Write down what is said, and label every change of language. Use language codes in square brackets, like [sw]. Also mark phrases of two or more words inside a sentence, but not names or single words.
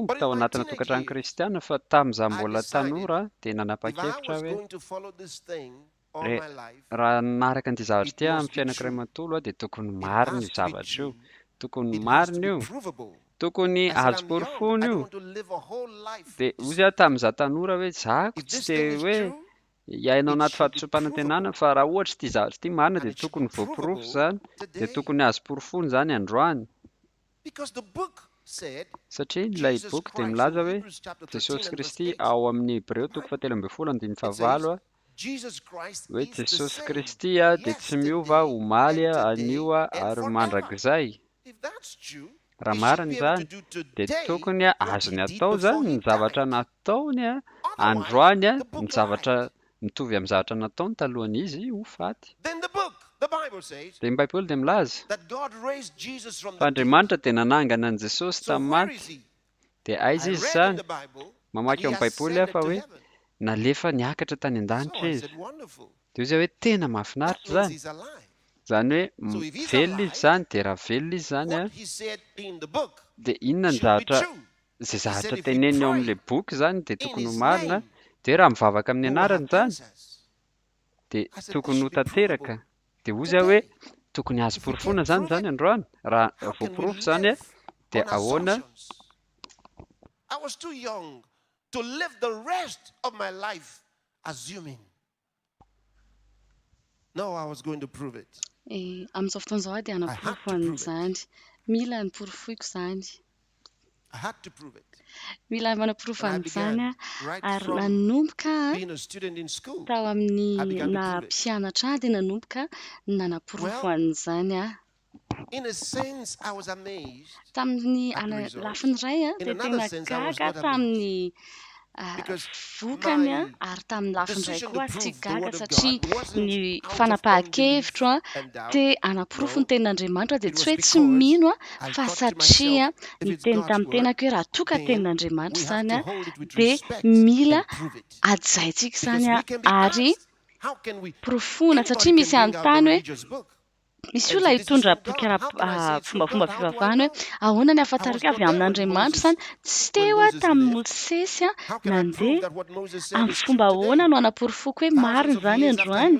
[en] But in [mg] tao [en] my [mg] anatina [en] teenage [mg] tokantrano [en] years, [mg] kristiana fa tamin'izaho [en] I [mg] mbola [en] decided [mg] tanora dia [en] if I [mg] nanapa-kevitra [en] was [mg] hoe [en] going to follow this thing all [mg] re- [en] my life, [mg] raha naraka an'ity zavatra [en] it [mg] ity amin'ny [en] must be [mg] fiainako iray [en] true. [mg] manontolo a dia tokony [en] It [mg] marina [en] has [mg] io [en] to be [mg] zavatra io. [en] true. [mg] Tokony [en] It has to [mg] marina [en] be [mg] io. [en] provable. [mg] Tokony [en] I said, [mg] azo [en] I'm young. [mg] porofony [en] I don't [mg] io. [en] want to live a whole life. [mg] Dia ozy aho tamin'izaho tanora hoe zahako [en] If [mg] tsy [en] this [mg] te [en] thing is [mg] hoe [en] true, [mg] iainao [en] it [mg] anaty [en] should be [mg] fahatso-panantenana [en] provable. [mg] fa raha ohatra ity zavatra ity marina [en] And [mg] dia [en] it should [mg] tokony [en] be [mg] voapirofo [en] provable [mg] zany dia [en] today. [mg] tokony azo porofony zany androany. [en] Because the book said, [mg] Satria ilay [en] Jesus [mg] boky dia [en] Christ, [mg] milaza [en] in [mg] hoe [en] Hebrews chapter 13 [mg] Jesosy [en] and verse [mg] Kristy [en] 8, [mg] ao amin'ny Hebreo toko 17 [en] it says, [mg] a [en] Jesus Christ [mg] hoe [en] is the [mg] Jesosy [en] same [mg] Kristy a dia tsy miova [en] yesterday [mg] omaly [en] and [mg] a [en] today [mg] anio a [en] and [mg] ary [en] forever. [mg] mandrakizay. [en] If that's true, [mg] Raha [en] he should [mg] marina [en] be able to [mg] zany [en] do [mg] dia [en] today [mg] tokony a [en] what [mg] azony [en] he did [mg] atao [en] before [mg] zany [en] he [mg] ny zavatra [en] died. [mg] nataony a [en] Otherwise, [mg] androany a [en] the [mg] ny [en] book [mg] zavatra [en] lied. [mg] mitovy amin'ny zavatra nataony talohan'izy ho faty. [en] Then the book, the Bible says, [mg] Dia ny baiboly dia milaza [en] that God raised Jesus from [mg] fa [en] the dead. [mg] Andriamanitra dia nanangana an Jesosy [en] So [mg] tamin'ny [en] where is [mg] maty. [en] he? [mg] Dia [en] I [mg] aiza izy [en] read in [mg] zany? [en] the Bible that [mg] Mamaky [en] he [mg] ao amin'ny [en] has [mg] baiboly aho [en] ascended [mg] fa [en] to [mg] hoe [en] heaven. [mg] nalefa niakatra tany [en] So [mg] an-danitra [en] I [mg] izy. [en] said, wonderful. [mg] Dia izy hoe tena [en] That [mg] mahafinaritra [en] means [mg] zany. [en] he's alive. [mg] Zany [en] So [mg] hoe [en] if he's [mg] velona izy [en] alive, [mg] zany dia raha velona izy zany a [en] what he said in the book [mg] dia inona ny [en] should be [mg] zavatra [en] true. [mg] izay [en] He said [mg] zavatra [en] if we [mg] teneniny ao [en] pray [mg] amin'ilay boky zany dia [en] in [mg] tokony ho [en] his [mg] marina [en] name, [mg] dia raha mivavaka amin'ny [en] we will [mg] anarany [en] have [mg] zany [en] answers. [mg] dia tokony ho tanteraka. Dia hoy izaho hoe tokony azo porofona zany androany. Raha voaporofo zany dia ahoana? [en] I was too young to live the rest of my life assuming. No, I was going to prove it. [mg] Amin'izao fotoan'izao dia hanaporofo an'izany. Mila niporofoiko izany. [en] I had to prove it. [mg] Mila manaporofo an'izany ary nanomboka tao amin'ny na mpianatra dia nanomboka nanaporofo an'izany. [en] In a sense, I was amazed. [mg] Tamin'ny lafiny iray dia tena gaga tamin'ny vokany ary tamin'ny lafiny iray koa tsy gaga satria ny fanapahan-kevitro dia hanaporofo ny tenin'Andriamanitra dia tsy hoe tsy mino fa satria ny teny tamin'ny tenako hoe raha toka tenin'Andriamanitra izany dia mila ajaintsika izany ary porofona satria misy anontany hoe misy olona hitondra boky fombafomba fivavahana hoe ahoana ny ahafantarako avy amin'Andriamanitra izany tsy teo tamin'ny Mosesy nandeha amin'ny fomba ahoana no hanaporofoko hoe marina izany androany.